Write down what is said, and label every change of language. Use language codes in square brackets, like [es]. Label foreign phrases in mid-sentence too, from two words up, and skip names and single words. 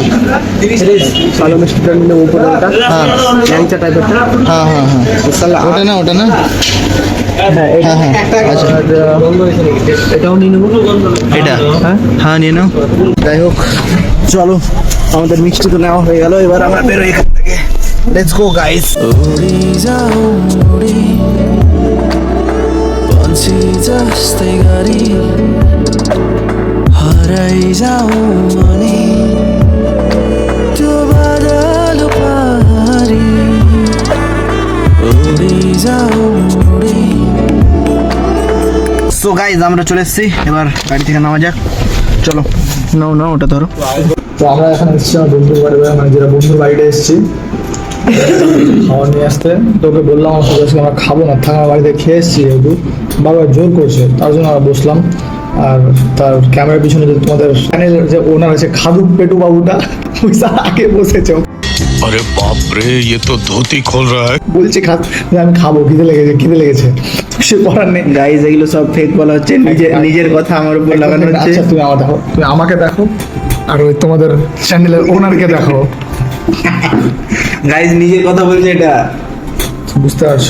[bn] কালো মিষ্টিটা নিয়ে নেবো, উপরে ওটা ল্যাংচা টাইপেরটা। হ্যাঁ হ্যাঁ হ্যাঁ, ওটা না ওটা না। হ্যাঁ, হ্যাঁ হ্যাঁ, আচ্ছা এটাও নিয়ে নেবো। এটা হ্যাঁ নিয়ে নাও। যাই হোক, চলো আমাদের মিষ্টি তো নেওয়া হয়ে গেল, এবার আমরা বেরোই এখান থেকে। [en] Let's go guys. [ne] उडी जाऊ उडी बन्सी जस्तै गरी हराइ जाऊ अनि त्यो बादल पारी उडी जाऊ उडी। [en] so guys, [bn] আমরা চলে এসেছি, এবার গাড়ি থেকে নামা যাক। চলো নাও নাও, ওটা ধরো। তো আমরা এখন এসেছি আমার বন্ধুর বাড়ি, মানে যেটা বন্ধুর বাড়িতে এসেছি খাওয়া নিয়ে আসতে। তোকে বললাম আমার সাথে আজকে আমরা খাবো না, থাকা বাড়িতে খেয়ে এসেছি, যেহেতু বাবা জোর করছে, তার জন্য আমরা বসলাম। আর তার ক্যামেরার পিছনে যে তোমাদের চ্যানেলের যে ওনার আছে খাদু পেটু বাবুটা, ওই আগে বসেছে। [hi] अरे बाप रे, ये तो धोती खोल रहा है। [bn] বলছে আমি খাবো, খিদে লেগেছে। সে করার নেই। গাইস, এগুলো সব ফেক বলা হচ্ছে, নিজের কথা আমার উপর লাগানো হচ্ছে। আচ্ছা, তুমি আমার দেখো, তুমি আমাকে দেখো, আর ওই তোমাদের চ্যানেলের ওনারকে দেখো। গাইস, নিজের কথা বলছে এটা, বুঝতে পারছো?